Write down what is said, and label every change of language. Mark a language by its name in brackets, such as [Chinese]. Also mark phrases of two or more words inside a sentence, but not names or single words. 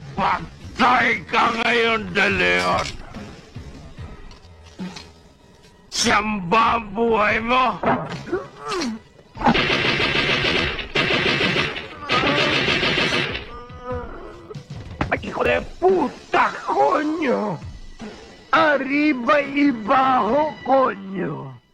[Filipino] Patay ka ngayon, De Leon! Siyang ba ang buhay mo? Ay, [Spanish] hijo de puta, coño! Arriba y bajo, coño!